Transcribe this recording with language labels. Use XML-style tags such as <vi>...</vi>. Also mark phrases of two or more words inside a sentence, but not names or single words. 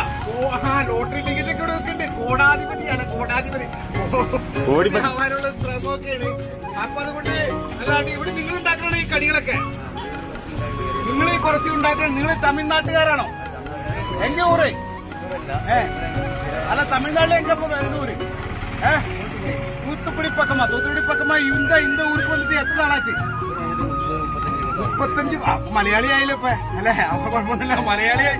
<ml>ലോട്ടറി ടിക്കറ്റ് ഒക്കെ ഇവിടെ വെക്കുന്നുണ്ട്. കോടാധിപതിയാണ്, കോടാധിപതി ആവാനുള്ള ശ്രമമൊക്കെയാണ്. അപ്പൊ അതുകൊണ്ട് അല്ലാണ്ട് ഇവിടെ നിങ്ങൾ ഉണ്ടാക്കണ ഈ കടികളൊക്കെ നിങ്ങൾ കുറച്ച് ഉണ്ടാക്കണം. നിങ്ങൾ തമിഴ്നാട്ടുകാരാണോ? എന്റെ ഊര് അല്ല, തമിഴ്നാട്ടിൽ</ml> <ta>எங்க எந்த ஊரு? தூத்துக்குடி பக்கமா? தூத்துக்குடி பக்கமா இந்த ஊருக்கு வந்துட்டு எத்தனை நாளாச்சு? 35.</ta> <ml>മലയാളി ആയാലും ഇപ്പൊ അല്ലെ, അപ്പൊ കുഴപ്പമൊന്നുമില്ല, മലയാളിയായി.</ml>